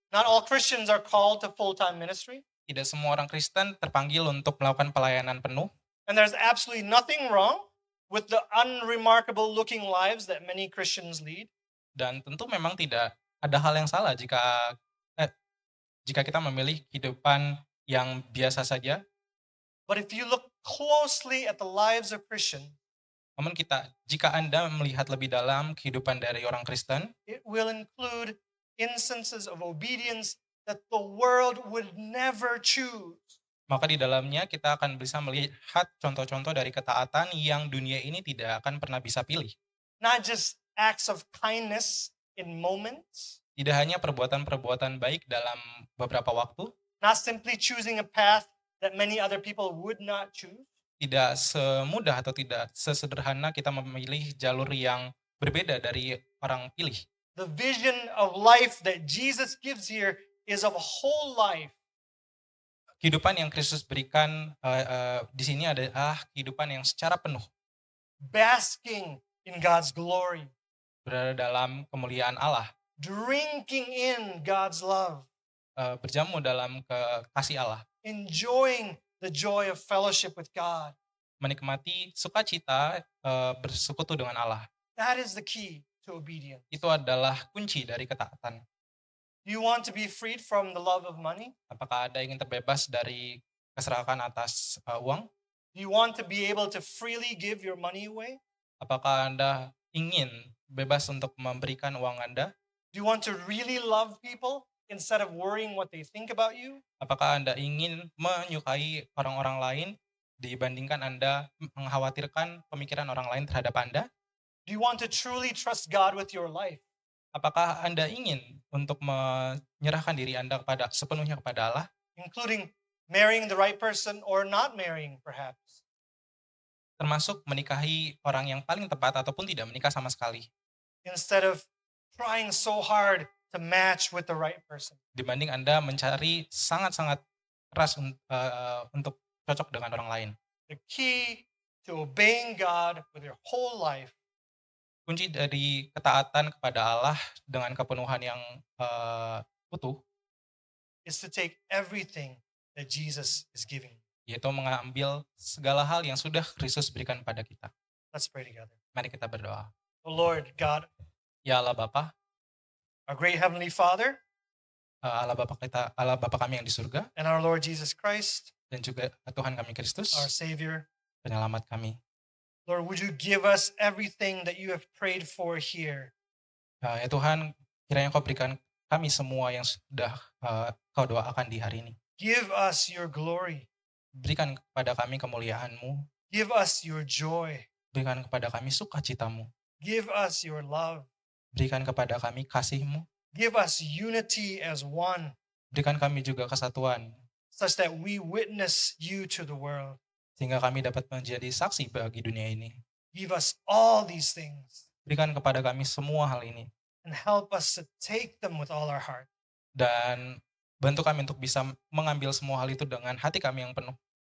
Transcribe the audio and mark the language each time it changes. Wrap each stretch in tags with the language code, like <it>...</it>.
<en>Not all Christians are called to full-time ministry.</en> <id>Tidak semua orang Kristen terpanggil untuk melakukan pelayanan penuh.</id> <en>And there's absolutely nothing wrong with the unremarkable looking lives that many Christians lead.</en> <id>Dan tentu memang tidak ada hal yang salah jika kita memilih kehidupan yang biasa saja.</id> <en>But if you look closely at the lives of Christians,</en> <id>Namun jika Anda melihat lebih dalam kehidupan dari orang Kristen,</id> <en>it will include instances of obedience that the world would never choose.</en> <id>maka di dalamnya kita akan bisa melihat contoh-contoh dari ketaatan yang dunia ini tidak akan pernah bisa pilih.</id> <en>Not just acts of kindness in moments,</en> <id>Tidak hanya perbuatan-perbuatan baik dalam beberapa waktu,</id> <en>not simply choosing a path that many other people would not choose,</en> <id>tidak semudah atau tidak sesederhana kita memilih jalur yang berbeda dari orang pilih.</id> <en>the vision of life that Jesus gives here is of a whole life.</en> <id>Kehidupan yang Kristus berikan di sini adalah kehidupan yang secara penuh</id> <en>Basking in God's glory,</en> <id>berada dalam kemuliaan Allah,</id> <en>drinking in God's love,</en> <id>berjamu dalam kasih Allah,</id> <en>enjoying the joy of fellowship with God.</en> <id>menikmati sukacita bersekutu dengan Allah.</id> <en>That is the key to obedience.</en> <id>Itu adalah kunci dari ketaatan.</id> <en>Do you want to be freed from the love of money?</en> <id>Apakah Anda ingin terbebas dari keserakahan atas uang?</id> <en>Do you want to be able to freely give your money away?</en> <id>Apakah Anda ingin bebas untuk memberikan uang Anda?</id> <en>Do you want to really love people instead of worrying what they think about you?</en> <id>Apakah Anda ingin menyukai orang-orang lain dibandingkan Anda mengkhawatirkan pemikiran orang lain terhadap Anda?</id> <en>Do you want to truly trust God with your life?</en> <id>Apakah Anda ingin untuk menyerahkan diri Anda sepenuhnya kepada Allah,</id> <en>Including marrying the right person or not marrying, perhaps?</en> <id>termasuk menikahi orang yang paling tepat ataupun tidak menikah sama sekali,</id> <en>Instead of trying so hard to match with the right person.</en> <id>dibanding Anda mencari sangat-sangat keras untuk cocok dengan orang lain.</id> <en>The key to obeying God with your whole life</en> <id>Kunci dari ketaatan kepada Allah dengan kepenuhan yang utuh,</id> <en>is to take everything that Jesus is giving.</en> <id>yaitu mengambil segala hal yang sudah Kristus berikan pada kita.</id> <en>Let's pray together.</en> <id>Mari kita berdoa.</id> <en>Oh Lord God,</en> <id>Ya Allah Bapa,</id> <en>our great Heavenly Father,</en> <id>Allah Bapa kami yang di surga,</id> <en>and our Lord Jesus Christ,</en> <id>dan juga Tuhan kami Kristus,</id> <en>our Savior.</en> <id>penyelamat kami.</id> <en>Lord, would you give us everything that you have prayed for here?</en> <id>Ya Tuhan, kiranya Kau berikan kami semua yang sudah Kau doakan di hari ini.</id> <en>Give us your glory.</en> <id>Berikan kepada kami kemuliaan-Mu,</id> <en>Give us your joy.</en> <id>berikan kepada kami sukacita-Mu,</id> <en>Give us your love.</en> <id>berikan kepada kami kasih-Mu,</id> <en>Give us unity as one,</en> <id>berikan kami juga kesatuan,</id> <en>such that we witness you to the world.</en> <id>sehingga kami dapat menjadi saksi bagi dunia ini.</id> <en>Give us all these things</en> <id>Berikan kepada kami semua hal ini,</id> <en>and help us to take them with all our heart.</en> <id>dan bantu kami untuk bisa mengambil semua hal itu dengan hati kami yang penuh.</id>